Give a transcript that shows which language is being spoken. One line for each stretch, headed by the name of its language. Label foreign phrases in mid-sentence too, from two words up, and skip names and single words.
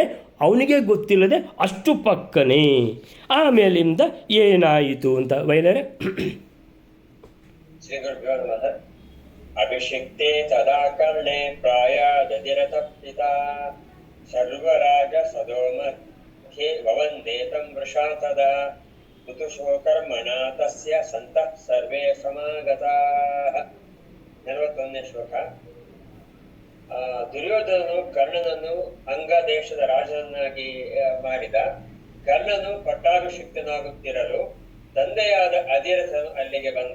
Kannada: ಅವನಿಗೆ ಗೊತ್ತಿಲ್ಲದೆ ಅಷ್ಟು ಪಕ್ಕನೆ. ಆಮೇಲಿಂದ ಏನಾಯಿತು ಅಂತ ವೈನರೇ.
Sanskrit: ಅಭಿಷಿಕ್ತೆ ತದಾ ಕರ್ಣೆ ಪ್ರಾಯಾದಧಿರತಪಿತಾ ಸರ್ವರಾಜ ಸದೋಮಧ್ಯೆ ವವಂದೇತಂ ವೃಷಾ ತದಾ ಋತುಷೋ ಕರ್ಮಣ ತಸ್ಯ ಸಂತಃ ಸರ್ವೇ ಸಮಾಗತಾಃ.
Kannada: 41ನೇ ಶ್ಲೋಕ. ದುರ್ಯೋಧನನು ಕರ್ಣನನ್ನು ಅಂಗ ದೇಶದ ರಾಜನನ್ನಾಗಿ ಮಾಡಿದ. ಕರ್ಣನು ಪಟ್ಟಾಭಿಷಿಕ್ತನಾಗುತ್ತಿರಲು ತಂದೆಯಾದ ಅಧಿರಥನು ಅಲ್ಲಿಗೆ ಬಂದ.